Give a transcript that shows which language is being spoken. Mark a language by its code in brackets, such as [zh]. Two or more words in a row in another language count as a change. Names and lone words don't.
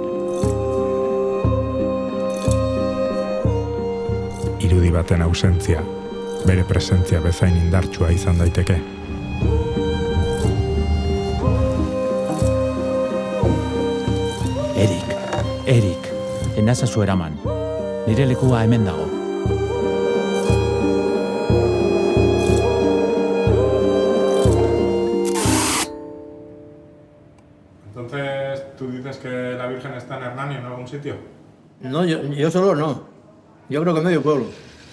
[eu] Irudi baten ausentzia, bere presentzia bezain indartsua izan daiteke. Erik, enazazu eraman. Nire lekua hemen dago. [es] Entonces, ¿tú dices que la Virgen está en Hernani o en algún sitio? No, yo solo no. Yo creo que medio pueblo.